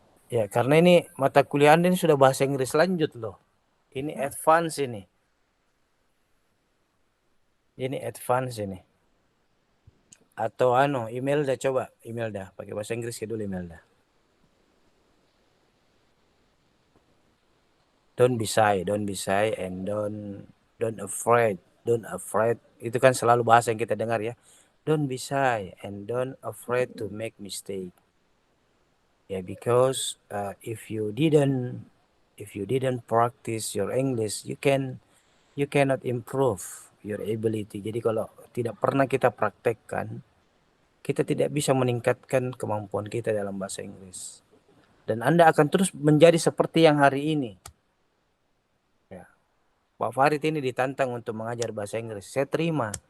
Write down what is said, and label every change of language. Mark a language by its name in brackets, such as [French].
[Indonesian] Ya, karena ini mata kuliah Anda ini sudah bahasa Inggris lanjut loh. Ini advance ini. Ini advance ini. Atau Imelda, coba Imelda pakai bahasa Inggris ya dulu, Imelda. [English] Don't be shy and don't afraid. [Indonesian] Itu kan selalu bahasa yang kita dengar ya. [English] Don't be shy and don't afraid to make mistake. Yeah, because if you didn't practice your English, you cannot improve your ability. [Indonesian] Jadi kalau tidak pernah kita praktekkan, kita tidak bisa meningkatkan kemampuan kita dalam bahasa Inggris. Dan Anda akan terus menjadi seperti yang hari ini. Ya. Pak Farid ini ditantang untuk mengajar bahasa Inggris. Saya terima.